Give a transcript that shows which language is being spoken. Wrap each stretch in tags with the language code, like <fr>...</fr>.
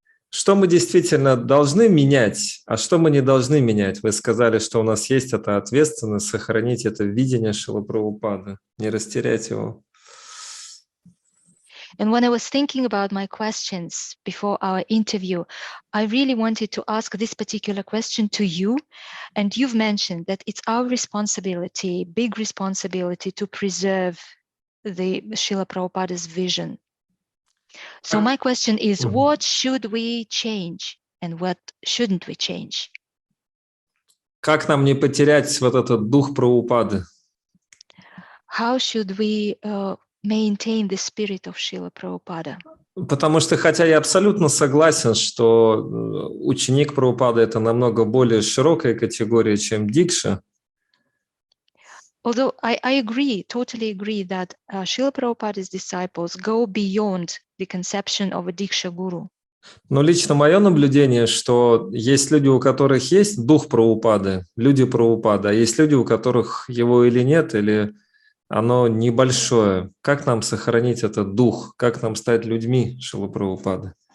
<ru>Что мы действительно должны менять, а что мы не должны менять? Вы сказали, что у нас есть эта ответственность сохранить это видение Шрилы Прабхупады, не растерять его.</ru> <en>And when I was thinking about my questions before our interview, I really wanted to ask this particular question to you. And you've mentioned that it's our responsibility, big responsibility, to preserve the Srila Prabhupada's vision. So my question is, what should we change and what shouldn't we change?</en> <ru>Как нам не потерять вот этот дух Прабхупады?</ru> <en>How should we maintain the spirit of Srila Prabhupada?</en> <ru>Потому что, хотя я абсолютно согласен, что ученик Прабхупады – это намного более широкая категория, чем дикша.</ru> <en>Although I totally agree that Srila Prabhupada's disciples go beyond the conception of a Diksha Guru.</en> <ru>Но лично мое наблюдение, что есть люди, у которых есть дух Прабхупады, люди Прабхупады, а есть люди, у которых его или нет, или оно небольшое. Как нам сохранить этот дух? Как нам стать людьми Шрилы Прабхупады?</ru>